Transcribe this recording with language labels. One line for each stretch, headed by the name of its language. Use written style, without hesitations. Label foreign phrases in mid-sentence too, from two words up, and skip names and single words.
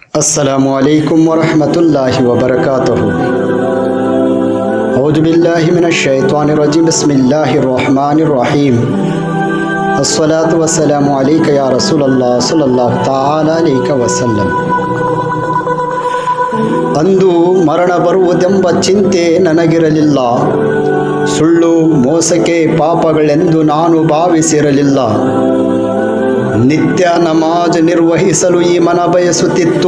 Arabic: السلام عليكم ورحمة الله وبركاته. أعوذ بالله من الشيطان الرجيم. بسم الله الرحمن الرحيم. الصلاة والسلام عليك يا رسول الله صلى الله تعالى عليه وسلم.
Kannada: ಅಂದು ಮರಣ ಬರುವುದೆಂಬ ಚಿಂತೆ ನನಗಿರಲಿಲ್ಲ. ಸುಳ್ಳು ಮೋಸಕ್ಕೆ ಪಾಪಗಳೆಂದು ನಾನು ಭಾವಿಸಿರಲಿಲ್ಲ. ನಿತ್ಯ ನಮಾಜ್ ನಿರ್ವಹಿಸಲು ಈ ಮನ ಬಯಸುತ್ತಿತ್ತು.